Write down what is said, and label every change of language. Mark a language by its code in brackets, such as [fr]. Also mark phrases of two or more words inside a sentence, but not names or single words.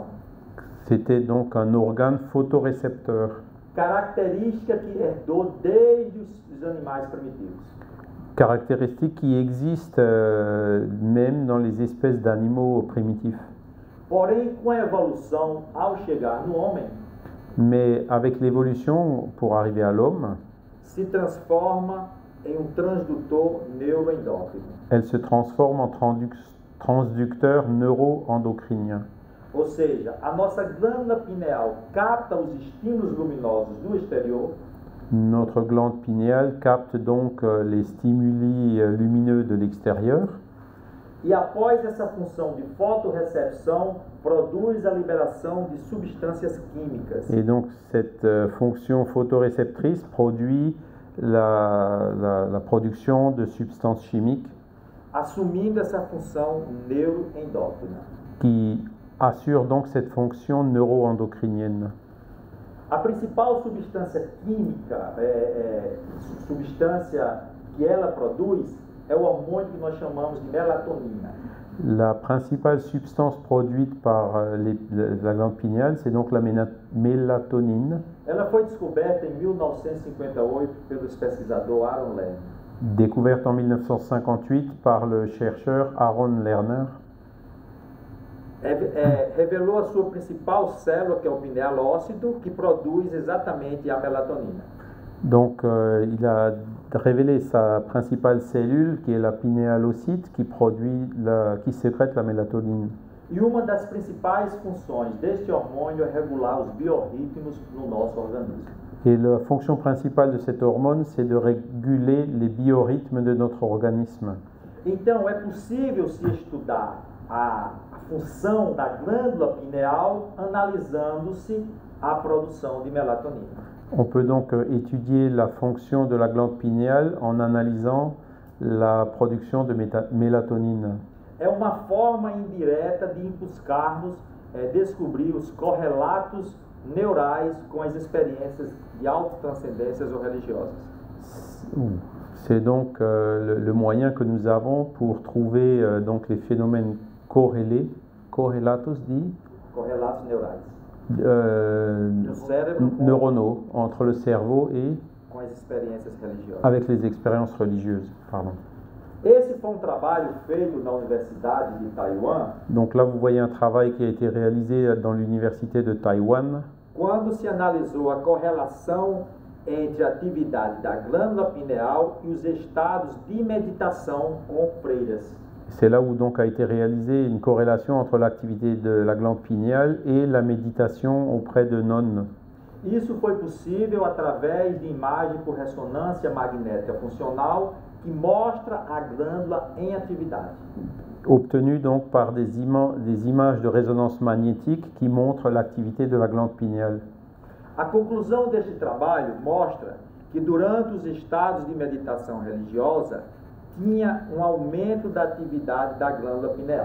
[fr] c'était donc un organe photorécepteur, [pt] característica que herdou desde os animais primitivos. [fr] caractéristique qui existe même dans les espèces d'animaux primitifs. [pt] Porém, com a evolução, ao chegar no homem, [fr] Mais avec l'évolution, pour arriver à l'homme, [pt] se transforma em um transdutor neuroendócrino. [fr] elle se transforme en transducteur neuro-endocrinien. [pt] Ou seja, a nossa glândula pineal capta os estímulos luminosos do exterior [fr] Notre glande pinéale capte donc les stimuli lumineux de l'extérieur [pt] e, após essa função de fotorrecepção, produz a liberação de substâncias químicas. [fr] et donc cette fonction photoréceptrice produit la production de substances chimiques [pt] Assumindo essa função neuroendócrina. [fr] qui assurent donc cette fonction neuro-endocrinienne. [pt] A principal substância química, substância que ela produz, é o hormônio que nós chamamos de melatonina. [fr] La principale substance produite par la glande pinéale, c'est donc la mélatonine, [pt] Ela foi descoberta em 1958 pelo pesquisador Aaron Lerner. [fr] découverte en 1958 par le chercheur Aaron Lerner. [pt] Revelou a sua principal célula, que é o pineal ósseo, que produz exatamente a melatonina. [fr] Donc il a révélé sa principale cellule, qui est la pinéalocyte, qui sécrète la mélatonine. [pt] E uma das principais funções deste hormônio é regular os biorritmos no nosso organismo. [fr] Et la fonction principale de cette hormone, c'est de réguler les biorhythmes de notre organisme. [pt] Então, é possível se estudar a função da glândula pineal analisando-se a produção de melatonina. [fr] On peut donc étudier la fonction de la glande pinéale en analysant la production de mélatonine. [pt] É uma forma indireta de buscarmos descobrir os correlatos neurais com as experiências de autotranscendências ou religiosas. [fr] C'est donc le moyen que nous avons pour trouver donc les phénomènes corrélés, correlatos dit [pt] Correlatos neurais. No cérebro [fr] neuronaux entre le cerveau et [pt] com as experiências religiosas. [fr] avec les expériences religieuses. Pardon. [pt] Esse foi um trabalho feito na Universidade de Taiwan, [fr] Donc là, vous voyez un travail qui a été réalisé dans l'université de Taïwan, [pt] quando se analisou a correlação entre a atividade da glândula pineal e os estados de meditação com freiras. [fr] C'est là où donc a été réalisée une corrélation entre l'activité de la glande pinéale et la méditation auprès de nonnes. [pt] Isso foi possível através de imagem por ressonância magnética funcional que mostra a glândula em atividade. [fr] Obtenu donc par des images de résonance magnétique qui montrent l'activité de la glande pinéale. [pt] A conclusão deste trabalho mostra que durante os estados de meditação religiosa tinha um aumento da atividade da glândula pineal.